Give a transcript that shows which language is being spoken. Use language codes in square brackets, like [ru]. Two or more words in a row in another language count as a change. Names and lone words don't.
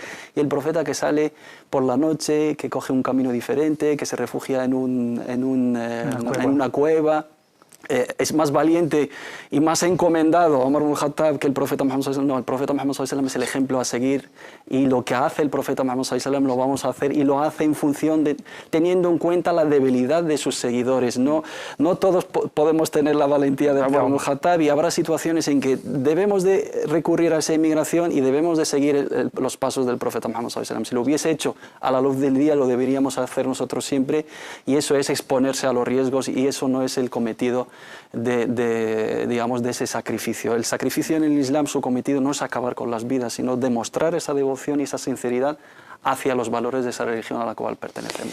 [es] Y el profeta, que sale por la noche, que coge un camino diferente, que se refugia en una cueva, es más valiente y más encomendado a Omar ibn al-Khattab que el profeta Muhammad [ar] صلى الله عليه وسلم. [es] No, el profeta Muhammad [ar] صلى الله عليه وسلم [es] es el ejemplo a seguir, y lo que hace el profeta Muhammad [ar] صلى الله عليه وسلم [es] lo vamos a hacer, y lo hace en función de, teniendo en cuenta la debilidad de sus seguidores. No todos podemos tener la valentía de Omar ibn al-Khattab, y habrá situaciones en que debemos de recurrir a esa inmigración y debemos de seguir los pasos del profeta Muhammad [ar] صلى الله عليه وسلم. [es] Si lo hubiese hecho a la luz del día, lo deberíamos hacer nosotros siempre, y eso es exponerse a los riesgos, y eso no es el cometido digamos, de ese sacrificio. El sacrificio en el Islam, su cometido no es acabar con las vidas, sino demostrar esa devoción y esa sinceridad hacia los valores de esa religión a la cual pertenecemos.